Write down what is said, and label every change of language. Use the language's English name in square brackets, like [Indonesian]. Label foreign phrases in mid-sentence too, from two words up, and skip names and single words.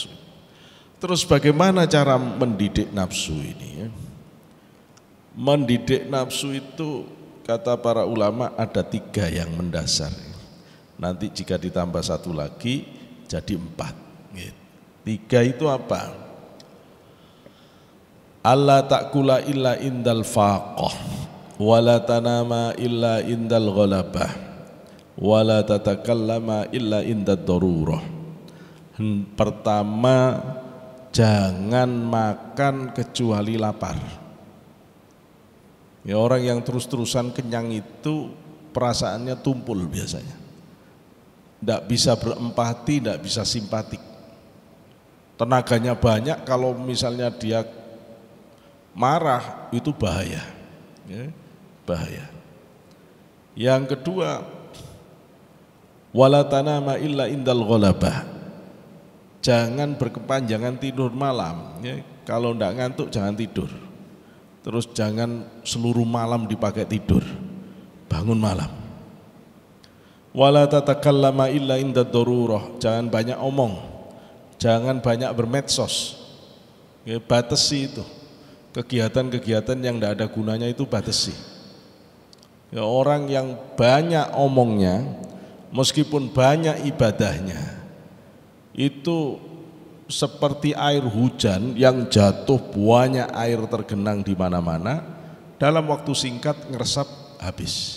[Indonesian] Terus bagaimana cara mendidik nafsu ini? Mendidik nafsu itu kata para ulama ada 3 yang mendasar. Nanti jika ditambah 1 lagi jadi 4. 3 itu apa? [Arabic] الله تأكل إلا عند الفاقة ولا تنام إلا عند الغلبة ولا تتكلم إلا عند الضرورة. [Indonesian] Pertama, jangan makan kecuali lapar. Ya, orang yang terus-terusan kenyang itu perasaannya tumpul biasanya. Tidak bisa berempati, tidak bisa simpatik. Tenaganya banyak, kalau misalnya dia marah itu bahaya, ya, bahaya. Yang kedua, [Arabic] ولا تنام إلا عند الغلبة, [Indonesian] jangan berkepanjangan tidur malam, ya. Kalau tidak ngantuk jangan tidur. Terus jangan seluruh malam dipakai tidur, bangun malam. [Arabic] ولا تتكلم إلا عند الضرورة, [Indonesian] jangan banyak omong, jangan banyak bermedsos, ya, batasi itu. Kegiatan-kegiatan yang tidak ada gunanya itu batasi. Ya, orang yang banyak omongnya, meskipun banyak ibadahnya, itu seperti air hujan yang jatuh, banyak air tergenang di mana-mana, dalam waktu singkat ngeresap habis.